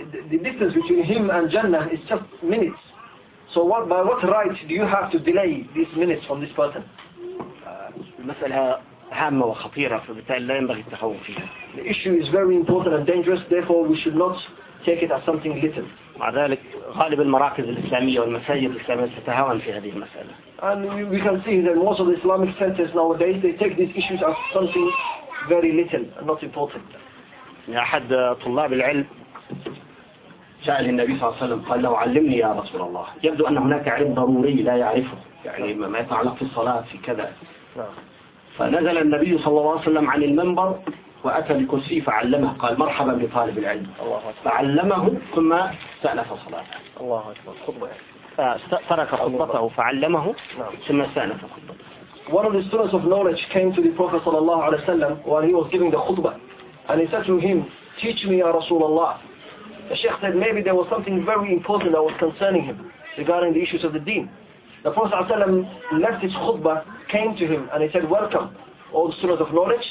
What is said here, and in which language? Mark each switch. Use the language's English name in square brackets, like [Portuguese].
[English] The distance between him and Jannah is just minutes. So what by what right do you have to delay these minutes from this person? [Arabic] المسألة هامة وخطيرة فبالتالي لا ينبغي التخوف فيها. [English] The issue is very important and dangerous. Therefore, we should not take it as something little. [Arabic] مع ذلك غالب المراكز الإسلامية والمساجد الإسلامية تتهاون في هذه المسألة. [English] And we can see that most of the Islamic centers nowadays they take these issues as something very little and not important. [Arabic] أحد طلاب العلم جاء للنبي صلى الله عليه وسلم قال له علمني يا رسول الله. يبدو أن هناك علم ضروري لا يعرفه يعني ما يتعلق في الصلاة في كذا. فنزل النبي صلى الله عليه وسلم عن المنبر وأتى لكرسي فعلمه قال مرحبا بطالب العلم. فعلمه ثم استأنف صلاة. الله أكبر. فترك خطبته فعلمه ثم استأنف خطبته. [English] One of the students of knowledge came to the Prophet [Arabic] صلى الله عليه وسلم [English] while he was giving the khutbah. And he said to him, teach me, Ya Rasulullah. The Sheikh said, maybe there was something very important that was concerning him regarding the issues of the deen. The Prophet ﷺ left his khutbah, came to him, and he said, welcome, all the students of knowledge.